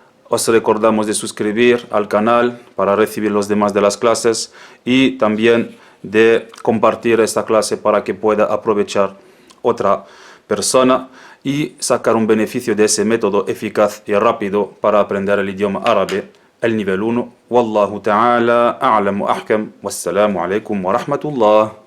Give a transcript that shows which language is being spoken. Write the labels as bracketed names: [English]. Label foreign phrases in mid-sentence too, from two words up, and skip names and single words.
[Spanish] Os recordamos de suscribir al canal para recibir los demás de las clases y también de compartir esta clase para que pueda aprovechar otra persona y sacar un beneficio de ese método eficaz y rápido para aprender el idioma árabe, el nivel 1. [Arabic] والله تعالى أعلم أحكم والسلام عليكم ورحمة الله.